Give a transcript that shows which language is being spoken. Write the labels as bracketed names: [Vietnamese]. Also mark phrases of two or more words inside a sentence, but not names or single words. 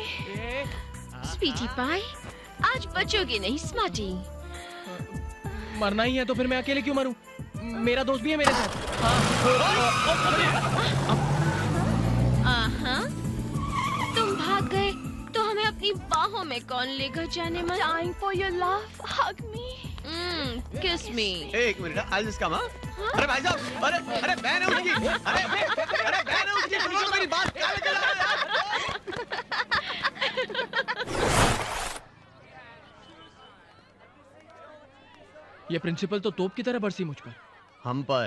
[English] sweetie pie, [Hindi] आज बचोगे नहीं स्मार्टी। मरना ही है तो फिर मैं अकेले क्यों मरूं? मेरा दोस्त भी है मेरे साथ। आहा, तुम भाग गए तो हमें अपनी बाहों में कौन लेकर जाने मन? [English] Time for your love, hug me, kiss me. [Hindi] एक मिनट, [English] I'll just come, [Hindi] हाँ? अरे भाई साहब, अरे बहन है उसकी, अरे बहन है उसकी, सुनो तो मेरी बात, क्या लेके जा रहे हो यार? ये प्रिंसिपल तो तोप की तरह बरसी मुझ पर। हम पर।